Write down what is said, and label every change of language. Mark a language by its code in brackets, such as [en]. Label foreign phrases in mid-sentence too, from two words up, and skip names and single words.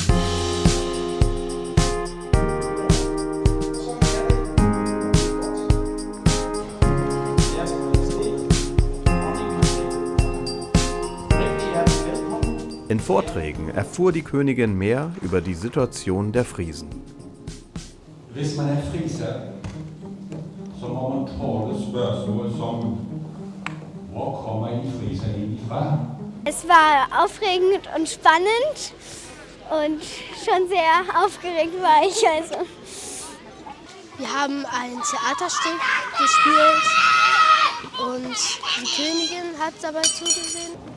[de] In Vorträgen erfuhr die Königin mehr über die Situation der Friesen. [da] Hvis man er friser, så må man tåle spørgsmål som hvor kommer I friser egentlig fra? [de] Es war aufregend und spannend und schon sehr aufgeregt war ich. Also. Wir haben ein Theaterstück gespielt und die Königin hat dabei zugesehen.